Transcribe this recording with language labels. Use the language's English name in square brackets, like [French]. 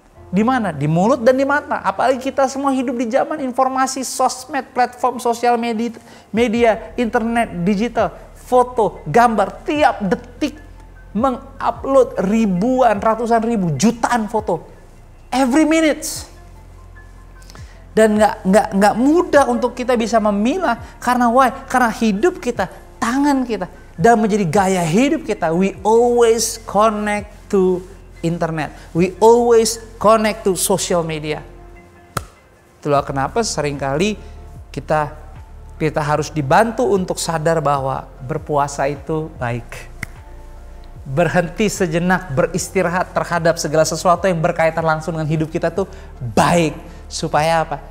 [Indonesian] Di mana? Di mulut dan di mata. Apalagi kita semua hidup di zaman informasi, sosmed, platform sosial media, internet, digital, foto, gambar. Tiap detik mengupload ribuan, ratusan ribu, jutaan foto. [English] Every minute. [Indonesian] Dan nggak mudah untuk kita bisa memilah. Karena why? Karena hidup kita, tangan kita, dan menjadi gaya hidup kita. [English] We always connect to internet. We always connect to social media. [Indonesian] Itulah kenapa seringkali kita harus dibantu untuk sadar bahwa berpuasa itu baik. Berhenti sejenak, beristirahat terhadap segala sesuatu yang berkaitan langsung dengan hidup kita tuh baik. Supaya apa?